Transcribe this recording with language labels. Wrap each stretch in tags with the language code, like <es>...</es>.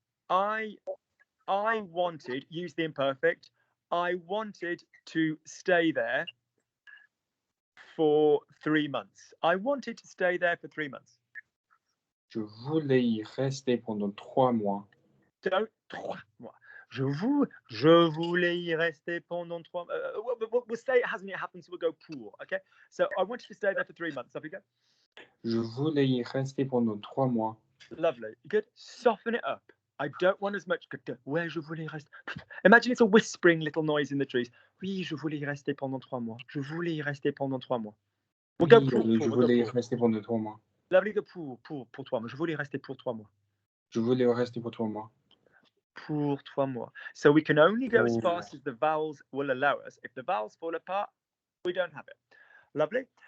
<en>I wanted. Use the imperfect. I wanted to stay there for 3 months. I wanted to stay there for 3 months.</en> <fr>Je voulais y rester pendant 3 mois.</fr> <en>Don't 3 mois.</en> <fr>Je voulais y rester pendant 3 mois.</fr> <en>We'll say it hasn't yet happened, so we'll go pour. Okay. So I wanted to stay there for 3 months. Off you go.</en> <fr>Je voulais y rester pendant 3 mois.</fr> <en>Lovely. Good. Soften it up. I don't want as much. Where</en> <fr>je voulais rester.</fr> <en>Imagine it's a whispering little noise in the trees.</en> <fr>Oui, je voulais y rester pendant 3 mois. Je voulais y rester pendant 3 mois.</fr> <en>We'll go pour.</en> <fr>Je voulais y rester pendant 3 mois.</fr> <en>Lovely.</en> <fr>Go pour 3 mois. Je voulais y rester pour 3 mois. Je voulais y rester pour 3 mois. Pour 3 mois.</fr> <en>So we can only go as fast as the vowels will allow us. If the vowels fall apart, we don't have it. Lovely.</en>